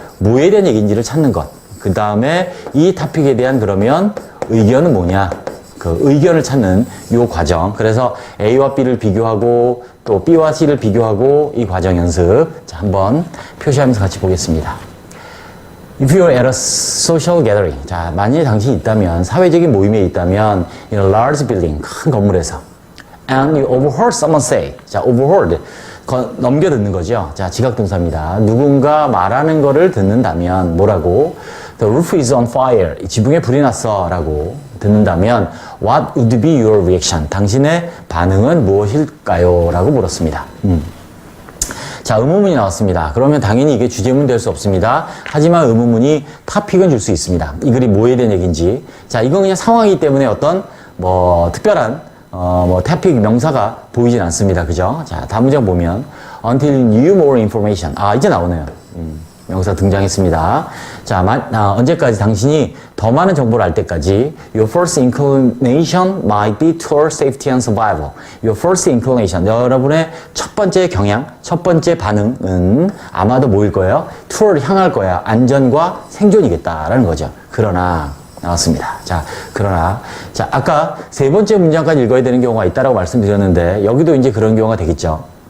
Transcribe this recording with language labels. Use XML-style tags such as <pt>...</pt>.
<ko>뭐에 대한 얘기인지를 찾는 것. 그 다음에 이 토픽에 대한 그러면 의견은 뭐냐. 그 의견을 찾는 요 과정. 그래서 A와 B를 비교하고 또 B와 C를 비교하고 이 과정 연습. 자, 한번 표시하면서 같이 보겠습니다.</ko> <en>If you're at a social gathering.</en> <ko>자, 만약에 당신이 있다면, 사회적인 모임에 있다면,</ko> <en>in a large building,</en> <ko>큰 건물에서.</ko> <en>And you overheard someone say.</en> <ko>자, overheard. 넘겨 듣는 거죠. 자, 지각동사입니다. 누군가 말하는 거를 듣는다면, 뭐라고?</ko> <en>The roof is on fire.</en> <ko>지붕에 불이 났어. 라고 듣는다면,</ko> <en>what would be your reaction?</en> <ko>당신의 반응은 무엇일까요? 라고 물었습니다. 자, 의문문이 나왔습니다. 그러면 당연히 이게 주제문 될 수 없습니다. 하지만 의문문이 토픽은 줄 수 있습니다. 이 글이 뭐에 대한 얘기인지. 자, 이건 그냥 상황이기 때문에 어떤, 특별한, 토픽 명사가 보이진 않습니다. 그죠? 자, 다음 문장 보면,</ko> <en>until new more information.</en> <ko>아, 이제 나오네요. 명사 등장했습니다. 자, 언제까지 당신이 더 많은 정보를 알 때까지</ko> <en>your first inclination might be toward safety and survival. Your first inclination.</en> <ko>여러분의 첫 번째 경향, 첫 번째 반응은 아마도 뭐일 거예요? toward 향할 거야. 안전과 생존이겠다라는 거죠. 그러나 나왔습니다. 자, 그러나 자, 아까 세 번째 문장까지 읽어야 되는 경우가 있다라고 말씀드렸는데 여기도 이제 그런 경우가 되겠죠.</ko>